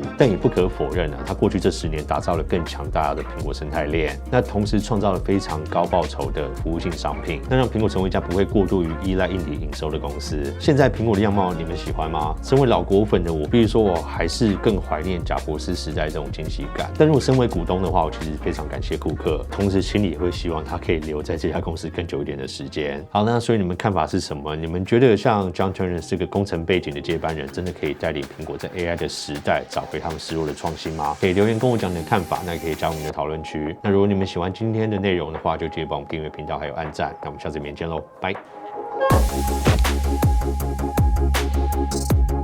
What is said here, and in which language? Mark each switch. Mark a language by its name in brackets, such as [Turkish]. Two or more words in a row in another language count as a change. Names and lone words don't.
[Chinese] 但也不可否認他過去這10年打造了更強大的蘋果生態鏈，那同時創造了非常高報酬的服務性商品，那讓蘋果成為一家不會過度於依賴硬體營收的公司。現在蘋果的樣貌你們喜歡嗎？身為老果粉的我，必須說我還是更懷念賈伯斯時代這種驚喜感。但如果身為股東的話，我其實非常感謝庫克，同時心裡也會希望他可以留在這家公司更久一點的時間。好，那所以你們看法是什麼？你們覺得像 John Ternus 這個工程背景的接班人，真的可以帶領蘋果在 AI 的時代找回他們失落的創新嗎？可以留言跟我講你的看法，那也可以加入我們的討論區。那如果你們喜歡今天的內容的話，就記得幫我們訂閱頻道還有按讚。那我們下次影片見嘍，拜。